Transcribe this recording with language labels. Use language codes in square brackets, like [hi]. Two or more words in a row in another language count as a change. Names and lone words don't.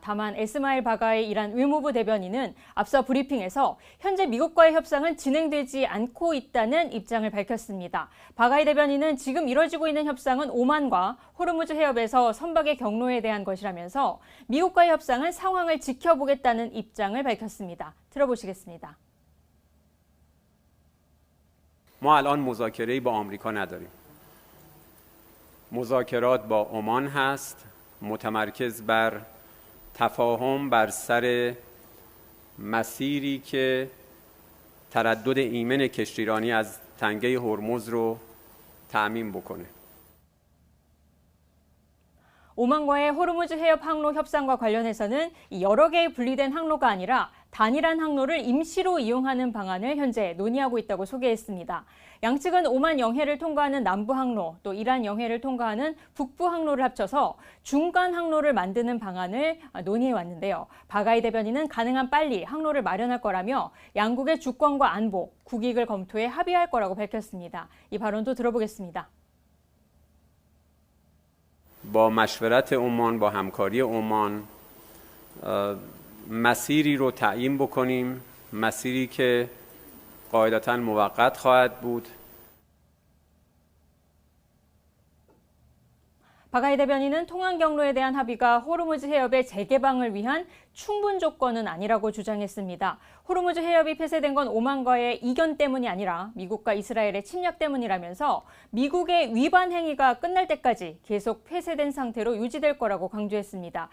[ko] 다만 에스마일 바가이 이란 의무부 대변인은 앞서 브리핑에서 현재 미국과의 협상은 진행되지 않고 있다는 입장을 밝혔습니다. 바가이 대변인은 지금 이뤄지고 있는 협상은 오만과 호르무즈 해협에서 선박의 경로에 대한 것이라면서 미국과의 협상은 상황을 지켜보겠다는 입장을 밝혔습니다. 들어보시겠습니다. [fa] ما الان مذاکره‌ای با آمریکا نداریم. مذاکرات با عمان هست متمرکز بر تفاهم بر سر مسیری که تردد ایمن کشتیرانی از تنگه هرمز رو تأمین بکنه. [ko] 오만과의 호르무즈 해협 항로 협상과 관련해서는 여러 개의 분리된 항로가 아니라 단일한 항로를 임시로 이용하는 방안을 현재 논의하고 있다고 소개했습니다. 양측은 오만 영해를 통과하는 남부 항로, 또 이란 영해를 통과하는 북부 항로를 합쳐서 중간 항로를 만드는 방안을 논의해 왔는데요. 바가이 대변인은 가능한 빨리 항로를 마련할 거라며 양국의 주권과 안보, 국익을 검토해 합의할 거라고 밝혔습니다. 이 발언도 들어보겠습니다. [fa] با مشورت عمان با همکاری عمان مسیری رو تعیین بکنیم مسیری که قاعدتاً موقت خواهد بود. [ko] 바가이 대변인은 통항 경로에 대한 합의가 호르무즈 해협의 재개방을 위한 충분 조건은 아니라고 주장했습니다. 호르무즈 해협이 폐쇄된 건 오만과의 이견 때문이 아니라 미국과 이스라엘의 침략 때문이라면서 미국의 위반 행위가 끝날 때까지 계속 폐쇄된 상태로 유지될 거라고 강조했습니다.